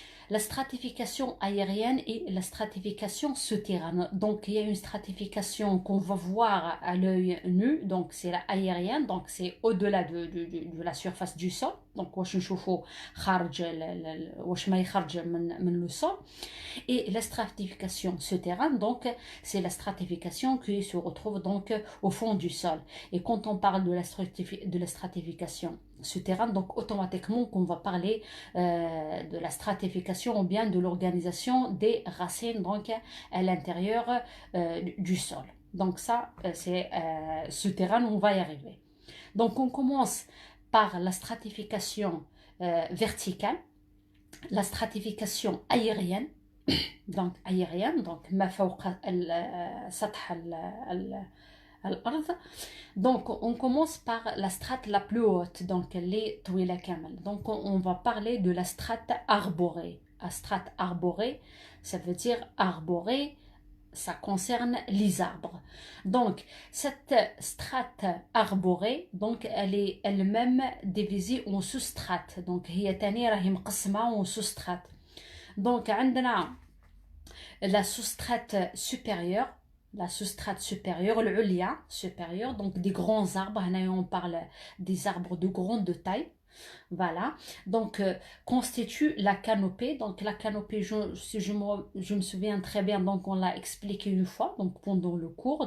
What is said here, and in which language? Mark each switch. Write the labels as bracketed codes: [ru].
[fr] La stratification aérienne et la stratification souterraine. Donc, il y a une stratification qu'on va voir à l'œil nu, donc c'est la aérienne, donc c'est au-delà de la surface du sol. Donc, [ar] واش نشوفوا خارج واش ما يخرج من le sol. [fr] Et la stratification souterraine, donc, c'est la stratification qui se retrouve donc au fond du sol. Et quand on parle de la stratification souterraine, donc automatiquement qu'on va parler de la stratification ou bien de l'organisation des racines donc à l'intérieur du sol. Donc ça, c'est souterrain, on va y arriver. Donc on commence par la stratification verticale, la stratification aérienne, donc [ar] ما فوق سطح الأرض. [fr] Donc on commence par la strate la plus haute, donc les [ar] طويلة كامل. [fr] Donc on va parler de la strate arborée. La strate arborée, ça veut dire arborée, ça concerne les arbres. Donc cette strate arborée, donc elle est elle-même divisée en sous-strates. [ar] Donc هي تاني راهي مقسمة [fr] en sous-strates. Donc [ar] عندنا [fr] la sous-strate supérieure, [ar] العليا [fr] supérieure, donc des grands arbres. Là on parle des arbres de grande taille. Voilà, donc constitue la canopée. Donc la canopée, si je me souviens très bien, donc on l'a expliqué une fois, donc pendant le cours.